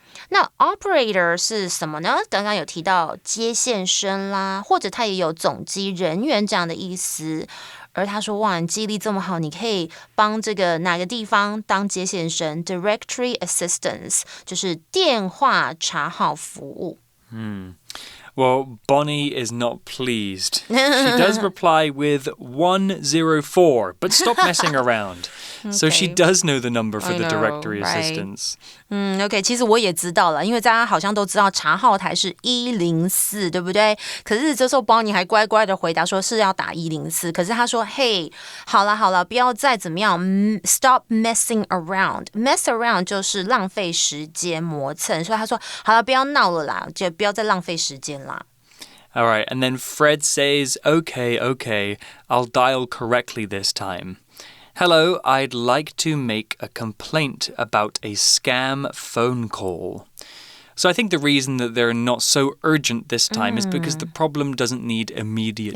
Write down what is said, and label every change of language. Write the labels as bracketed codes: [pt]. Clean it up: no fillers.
[zh] 那 operator 是什么呢？刚刚有提到接线生啦，或者他也有总机人员这样的意思。而他说哇，你记忆力这么好，你可以帮这个哪个地方当接线生 Directory Assistance 就是电话查号服务。 [en] Well, Bonnie is not pleased. She does reply with 104, but stop messing around. So she does know the number for the directory assistance. [zh] OK， 其实我也知道了，因为大家好像都知道查号台是104，对不对？可是这时候 Bonnie 还乖乖的回答说是要打104，可是他说嘿，好了，不要再怎么样 ， [en] stop messing around。 [zh] mess around 就是浪费时间、磨蹭，所以他说好了，不要闹了啦，就不要再浪费时间啦。 [en] All right, and then Fred says, okay, I'll dial correctly this time. Hello, I'd like to make a complaint about a scam phone call. So I think the reason that they're not so urgent this time is because the problem doesn't need immediate